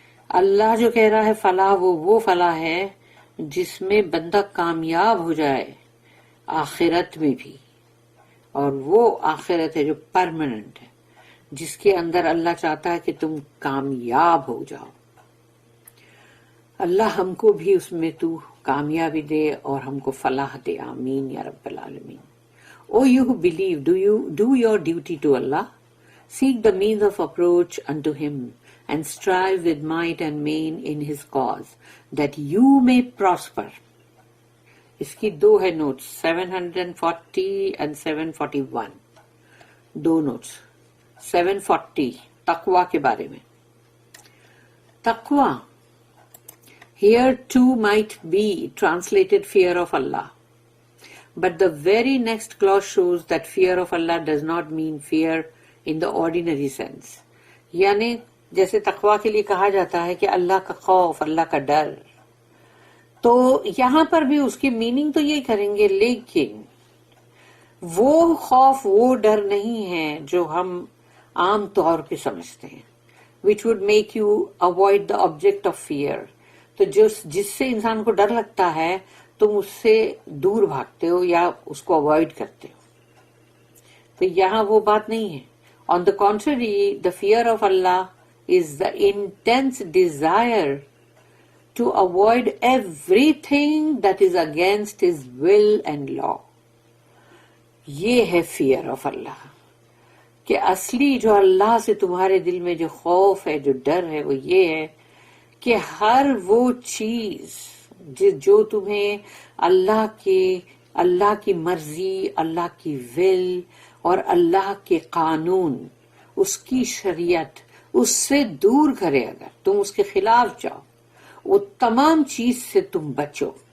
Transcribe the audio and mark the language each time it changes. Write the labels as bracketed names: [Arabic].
[Urdu] اللہ جو کہہ رہا ہے فلاح، وہ فلاح ہے جس میں بندہ کامیاب ہو جائے آخرت میں بھی، اور وہ آخرت ہے جو پرماننٹ ہے، جس کے اندر اللہ چاہتا ہے کہ تم کامیاب ہو جاؤ. اللہ ہم کو بھی اس میں تو کامیابی دے اور ہم کو فلاح دے. آمین یا رب العالمین. [English] O you who believe, do your duty to Allah, seek the means of approach unto Him, and strive with might and main in His cause, that you may prosper. [Urdu] اس کی دو ہے نوٹس، 740 and 741. Do notice. 740 تقوی کے بارے میں. [English] تقوی here too might be translated fear of Allah. But the very next clause shows that fear of Allah does not mean fear in the ordinary sense. [Urdu] یعنی جیسے تقوی کے لیے کہا جاتا ہے کہ اللہ کا خوف، اللہ کا ڈر، تو یہاں پر بھی اس کی میننگ تو یہی کریں گے، لیکن وہ خوف، وہ ڈر نہیں ہے جو ہم عام طور پہ سمجھتے ہیں، [English] which would make you avoid the object of fear. [Urdu] تو جس سے انسان کو ڈر لگتا ہے تم اس سے دور بھاگتے ہو یا اس کو اوائڈ کرتے ہو. تو یہاں وہ بات نہیں ہے. [English] On the contrary, the fear of Allah is the intense desire to avoid everything that is against His will and law. [Urdu] یہ ہے [English] fear of Allah، [Urdu] کہ اصلی جو اللہ سے تمہارے دل میں جو خوف ہے، جو ڈر ہے، وہ یہ ہے کہ ہر وہ چیز جو تمہیں اللہ کی مرضی، اللہ کی ول اور اللہ کے قانون، اس کی شریعت، اس سے دور کرے، اگر تم اس کے خلاف جاؤ، وہ تمام چیز سے تم بچو.